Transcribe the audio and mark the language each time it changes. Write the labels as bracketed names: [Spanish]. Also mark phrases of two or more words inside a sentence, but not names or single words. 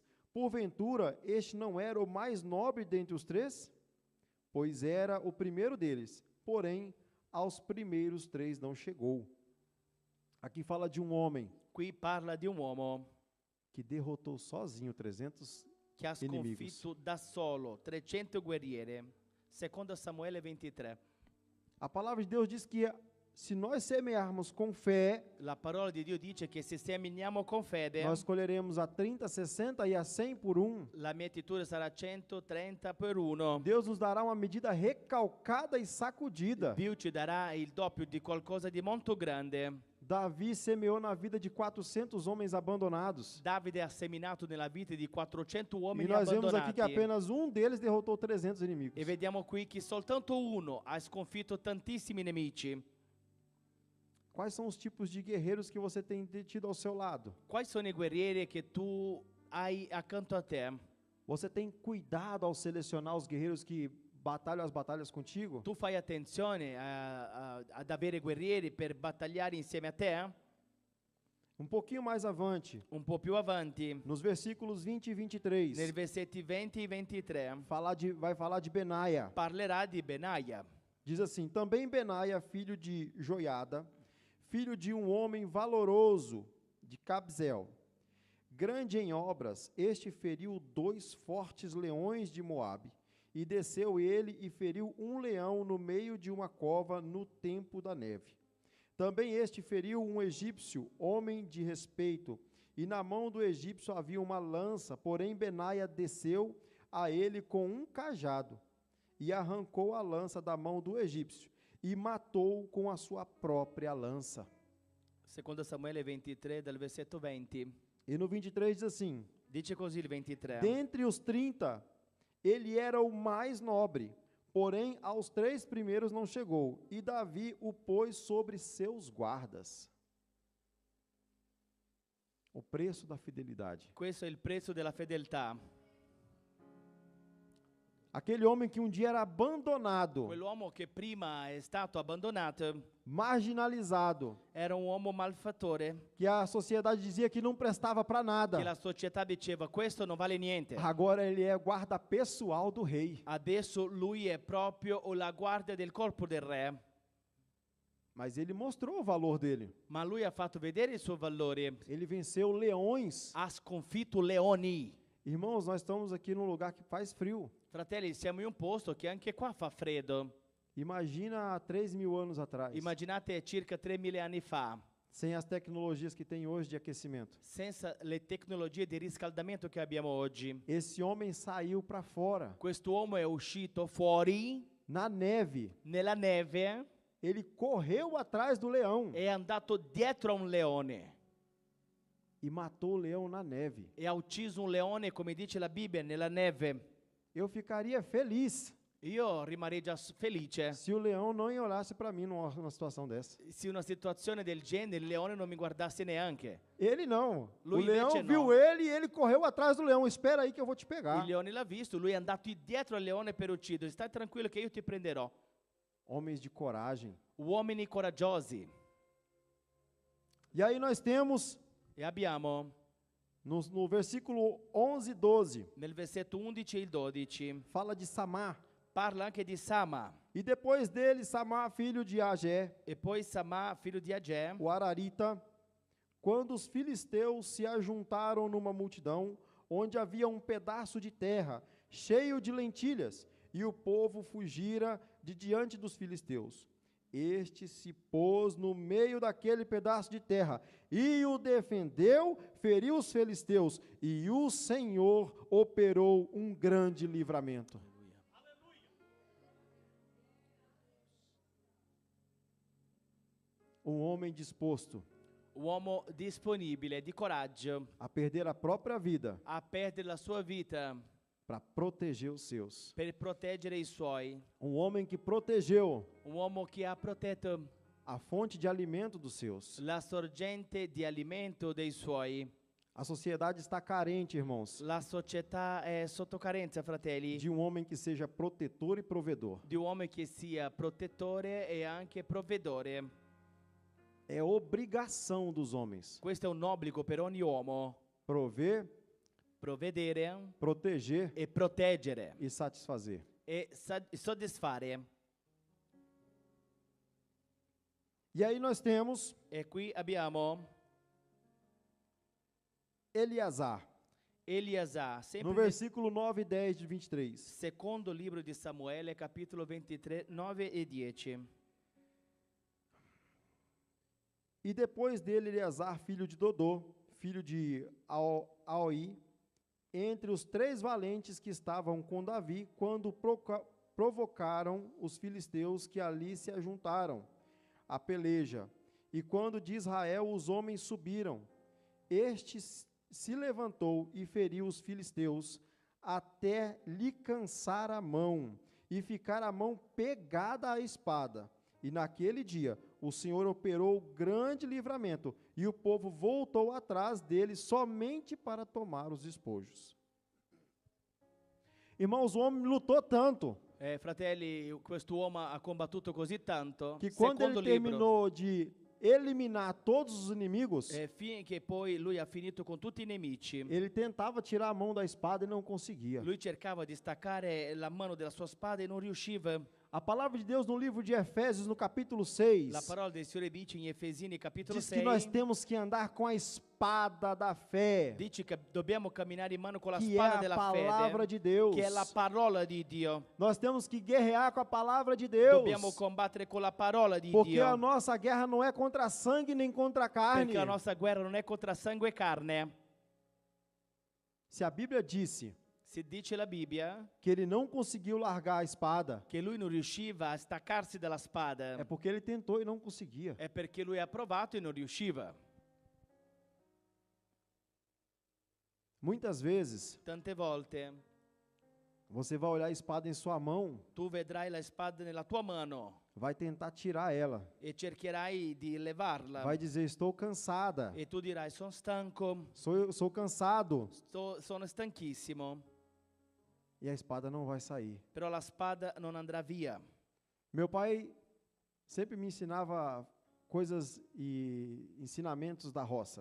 [Portuguese] Porventura, este não era o mais nobre dentre os 3? Pois era o primeiro deles, porém, aos primeiros 3 não chegou. Aqui fala de um homem [Italian] Qui parla di un uomo [Portuguese] que derrotou sozinho 300 [Italian] che ha [Portuguese] inimigos. [Italian] sconfitto da solo 300 guerriere. Secondo Samuele 23. [Portuguese] A palavra de Deus diz que se nós semearmos com fé, [Italian] La parola di Dio dice che se seminiamo con fede, [Portuguese] nós colheremos a 30, 60 e a 100 por um. [Italian] la mietitura sarà 130 per 1. [Portuguese] Deus nos dará uma medida recalcada e sacudida. [Italian] Dio ci darà il doppio di qualcosa di molto grande. [Portuguese] Davi semeou na vida de 400 homens abandonados. [Italian] Davide ha seminato nella vita di 400 [Portuguese] E [Italian] uomini [Portuguese] nós vemos aqui que [Italian] abbandonati. [Portuguese] apenas um deles derrotou 300 inimigos. [Italian] E vediamo qui che soltanto uno ha sconfitto tantissimi nemici. [Portuguese] Quais são os tipos de guerreiros que você tem tido ao seu lado? [Italian] Quali sono i guerrieri che tu hai accanto a te? [Portuguese] Você tem cuidado ao selecionar os guerreiros que batalham as batalhas contigo? [Italian] Tu fai attenzione ad avere guerrieri per battagliare insieme a te? [Portuguese] Um pouquinho mais avante, [Italian] Un po' più avanti, [Portuguese] nos versículos 20 e 23, [Italian] nei versetti 20 e 23, [Portuguese] vai falar de Benaia. [Italian] parlerà di Benaia. [Portuguese] Diz assim: também Benaia, filho de Joiada, filho de um homem valoroso de Cabzel, grande em obras, este feriu 2 fortes leões de Moabe, e desceu ele e feriu um leão no meio de uma cova no tempo da neve. Também este feriu um egípcio, homem de respeito, e na mão do egípcio havia uma lança, porém Benaia desceu a ele com um cajado, e arrancou a lança da mão do egípcio, e matou com a sua própria lança. [Italian] Secondo Samuele 23, dal versetto 20, [Portuguese] E no 23 diz assim: [Italian] dice così il 23. [Portuguese] dentre os 30, ele era o mais nobre, porém aos 3 primeiros não chegou, e Davi o pôs sobre seus guardas. O preço da fidelidade. [Italian] Questo è il prezzo della fedeltà. [Portuguese] Aquele homem que um dia era abandonado, [Italian] Quell'uomo che prima è stato abbandonato [Portuguese] marginalizado, [Italian] era un uomo malfattore, [Portuguese] que a sociedade dizia que não prestava para [Italian] che [Portuguese] nada. [Italian] la società diceva questo non vale niente. [Portuguese] Agora ele é guarda pessoal do rei. [Italian] Adesso lui è proprio la guardia del corpo del re, [Portuguese] Mas ele mostrou o valor dele. [Italian] ma lui ha fatto vedere il suo valore, [Portuguese] Ele venceu leões. [Italian] ha sconfitto leoni. [Portuguese] Irmãos, nós estamos aqui num lugar que faz frio. [Italian] Fratelli, siamo in un posto che anche qua fa freddo. [Portuguese] Imagina há 3.000 anos atrás, [Italian] Immaginate circa 3000 anni fa, [Portuguese] sem as tecnologias que tem hoje de aquecimento. [Italian] senza le tecnologie di riscaldamento che abbiamo oggi. [Portuguese] Esse homem saiu para fora, [Italian] Quest'uomo è uscito fuori [Portuguese] na neve. [Italian] nella neve, [Portuguese] Ele correu atrás do leão [Italian] è andato dietro a un leone [Portuguese] e matou o leão na neve. [Italian] e ha ucciso un leone, come dice la Bibbia, nella neve. [Portuguese] Eu ficaria feliz [Italian] Io rimarrei già felice [Portuguese] se o leão não olhasse para mim numa situação dessa. [Italian] se una situazione del genere il leone non mi guardasse neanche. [Portuguese] Ele não. [Italian] Lui [Portuguese] O leão [Italian] invece [Portuguese] viu não. ele e ele correu atrás do leão. Espera aí que eu vou te pegar. [Italian] Il leone l'ha visto, lui è andato dietro al leone per ucciderlo. Stai tranquillo che io ti prenderò. [Portuguese] Homens de coragem. [Italian] Uomini coraggiosi. [Portuguese] E aí nós temos [Italian] E abbiamo [Portuguese] no versículo 11 e 12, [Italian] nel versetto 11 e il 12, [Portuguese] fala de Samar. [Italian] parla anche di Sama. [Portuguese] E depois dele, Samar, filho de Agé, [Italian] E poi Sama, figlio di Agè, [Portuguese] o Ararita, quando os filisteus se ajuntaram numa multidão, onde havia um pedaço de terra cheio de lentilhas, e o povo fugira de diante dos filisteus. Este se pôs no meio daquele pedaço de terra e o defendeu, feriu os filisteus, e o Senhor operou um grande livramento. Um homem disposto [Italian] uomo disponibile, di coraggio, [Portuguese] a perder a própria vida [Italian] a perdere la sua vita [Portuguese] para proteger os seus. [Italian] per proteggere i suoi. [Portuguese] Um homem que protegeu [Italian] Un uomo che ha protetto [Portuguese] a fonte de alimento dos seus. [Italian] la sorgente di alimento dei suoi. [Portuguese] A sociedade está carente, irmãos, [Italian] La società è sotto carenza, fratelli, [Portuguese] de um homem que seja protetor e provedor. [Italian] di un uomo che sia protettore e anche provvedore. [Portuguese] É obrigação dos homens [Italian] Questo è un obbligo per ogni uomo, [Portuguese] prover, [Italian] provvedere [Portuguese] proteger [Italian] e proteggere [Portuguese] e satisfazer. [Italian] e soddisfare. [Portuguese] E aí nós temos [Italian] E qui abbiamo [Portuguese] Eleazar, [Italian] Eliasà, [Portuguese] no [Italian] sempre nel [Portuguese] versículo 9 e 10 de 23. [Italian] secondo libro di Samuele, capitolo 23, 9 e 10. [Portuguese] E depois dele, Eleazar, filho de Dodô, filho de Aoi, entre os 3 valentes que estavam com Davi, quando provocaram os filisteus que ali se ajuntaram à peleja. E quando de Israel os homens subiram, este se levantou e feriu os filisteus, até lhe cansar a mão, e ficar a mão pegada à espada. E naquele dia o Senhor operou grande livramento, e o povo voltou atrás dele somente para tomar os despojos. Irmãos, o homem lutou tanto, [Italian] Fratelli, quest'uomo ha combattuto così tanto, [Portuguese] que quando [Italian] secondo [Portuguese] ele [Italian] libro, [Portuguese] terminou de eliminar todos os inimigos, [Italian] finché poi lui ha finito con tutti i nemici, [Portuguese] ele tentava tirar a mão da espada e não conseguia. [Italian] lui cercava di staccare la mano della sua spada e non riusciva. [Portuguese] A palavra de Deus no livro de Efésios, no capítulo 6, [Italian] La parola del Signore dice in Efesini capitolo [Portuguese] diz que nós [Italian] 6, [Portuguese] temos que andar com a espada da fé, [Italian] dice che dobbiamo camminare in mano con la [Portuguese] que é [Italian] spada [Portuguese] a [Italian] della [Portuguese] palavra [Italian] fede, [Portuguese] de Deus. [Italian] che è la parola di Dio. [Portuguese] Nós temos que guerrear com a palavra de Deus, [Italian] Dobbiamo combattere con la parola di [Portuguese] porque a [Italian] Dio, [Portuguese] nossa guerra não é contra sangue nem contra carne. [Italian] perché la nostra guerra non è contro sangue e carne. [Portuguese] Se a Bíblia disse [Italian] Si dice la Bibbia [Portuguese] que ele não conseguiu largar a espada, [Italian] che lui non riusciva a staccarsi dalla [Portuguese] é [Italian] spada, [Portuguese] porque ele tentou e não conseguia. [Italian] è perché lui ha provato e non riusciva. [Portuguese] Muitas vezes, [Italian] Tante volte [Portuguese] você vai olhar a espada em sua mão, [Italian] tu vedrai la spada nella tua mano [Portuguese] vai tentar tirar ela, [Italian] e cercherai di levarla [Portuguese] vai dizer, estou cansada, [Italian] e tu dirai sono stanco, [Portuguese] sou cansado. [Italian] sono stanchissimo. [Portuguese] e a espada não vai sair. [Italian] però la spada non andrà via. [Portuguese] Meu pai sempre me ensinava coisas e ensinamentos da roça.